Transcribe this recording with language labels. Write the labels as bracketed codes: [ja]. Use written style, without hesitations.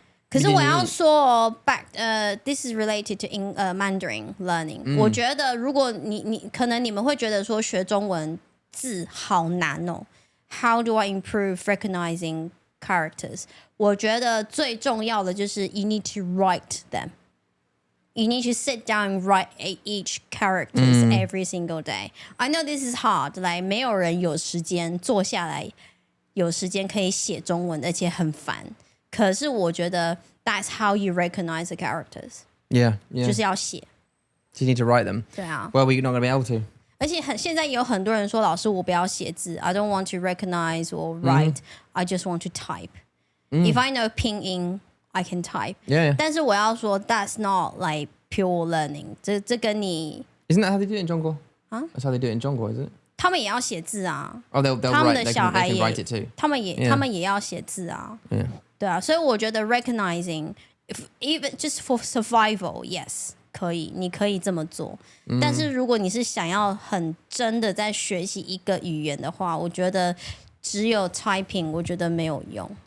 [zh] 可是我要说 [en] this is related to Mandarin learning、 [zh] 我觉得如果你可能你们会觉得说学中文字好难哦。 [en] How do I improve recognizing characters? [zh] 我觉得最重要的就是 [en] you need to write them. You need to sit down and write each characters every single day. I know this is hard. [zh] Like 没有人有时间坐下来，有时间可以写中文，而且很烦。可是我觉得 [en] that's how you recognize the characters. Yeah. [zh] 就是要写。 [en] So you need to write them. [zh] 对啊。 [en] Well, we're not going to be able to. [zh] 而且现在也有很多人说，老师我不要写字 [en] I don't want to recognize or write、I just want to type、If I know 拼音 I can type、 [zh] 但是我要说 [en] that's not like pure learning [zh] 这跟你 [en] Isn't that how they do it in 中国 That's how they do it in 中国 is it? [zh] 他们也要写字啊 [en] they'll [zh] 他们 [en] write, [zh] 的小孩 [en] they can [zh] 也 [en] write it too. [zh] 他们也要写字啊对啊所以我觉得 recognizing even just for survival yes可以你可以这么做但是如果你是想要很真的在学习一个语言的话我觉得只有 typing 我觉得没有用